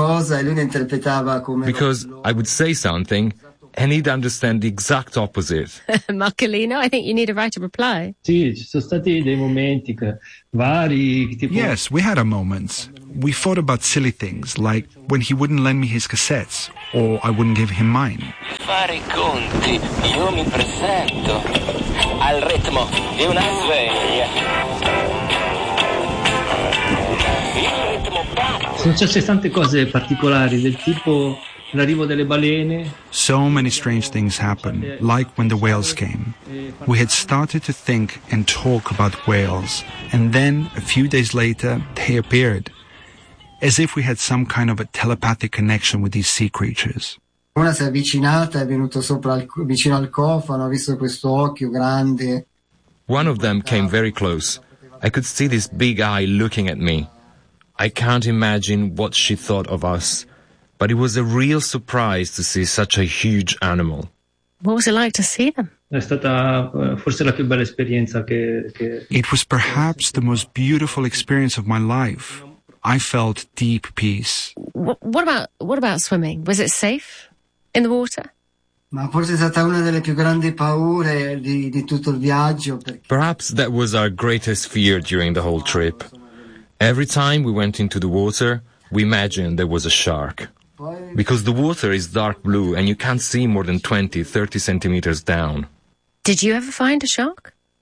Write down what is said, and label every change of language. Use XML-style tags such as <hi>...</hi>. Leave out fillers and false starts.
<en>Because I would say something, and he'd understand the exact opposite. Marcolino, I think you need a right of reply. Yes, we had our moments. We fought about silly things, like when he wouldn't lend me his cassettes, or I wouldn't give him mine.</en> <it>Fare conti, io mi presento al ritmo di una sveglia. Sono successe tante cose particolari, del tipo l'arrivo delle balene.</it> <en>So many strange things happened, like when the whales came. We had started to think and talk about whales, and then, a few days later, they appeared, as if we had some kind of a telepathic connection with these sea creatures.</en> <it>Una si è avvicinata, è venuto sopra vicino al cofano, ha visto questo occhio grande.</it> <en>One of them came very close. I could see this big eye looking at me. I can't imagine what she thought of us, but it was a real surprise to see such a huge animal. What was it like to see them? It was perhaps the most beautiful experience of my life. I felt deep peace. What about swimming? Was it safe in the water?</en> <it>Ma forse è stata una delle più grandi paure di tutto il viaggio.</it> <en>Perhaps that was our greatest fear during the whole trip. Every time we went into the water, we imagined there was a shark. Because the water is dark blue and you can't see more than 20, 30 centimeters down. Did you ever find a shark?</en>